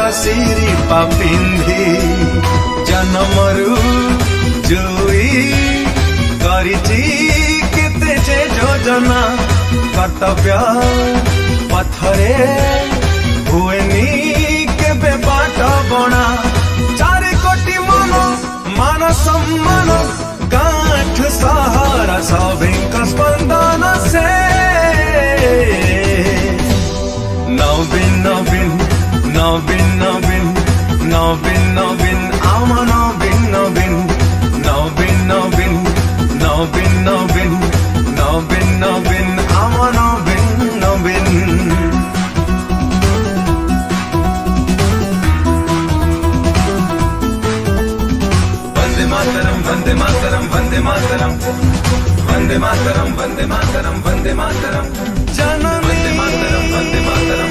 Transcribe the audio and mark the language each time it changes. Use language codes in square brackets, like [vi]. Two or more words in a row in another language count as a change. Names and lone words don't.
[or] ସିରିପା ପିନ୍ଧି ଜନ୍ମରୁ ଜୁଇ କରିଛି କେତେ ଯେ ଯୋଜନା କର୍ତ୍ତବ୍ୟ ପଥରେ ହୁଏନି କେବେ ବାଟ ବଣା 4 କୋଟି ମନ ମାନ ସମ୍ମାନ ଗାଣ୍ଠି ସାହାରା ସଭିଙ୍କ ସ୍ପନ୍ଦନ ସେ ନବୀନ ନବୀନ ନବୀନ ନବୀନ ନବୀନ ନବୀନ ଆମ ନବୀନ ନବୀନ ନବୀନ ନବୀନ ନବୀନ ନବୀନ ନବୀନ ନବୀନ ଆମ ନବୀନ ନବୀନ [sa] वंदे मातरम वंदे मातरम वंदे मातरम वंदे मातरम वंदे मातरम वंदे मातरम जननी वंदे मातरम वंदे मातरम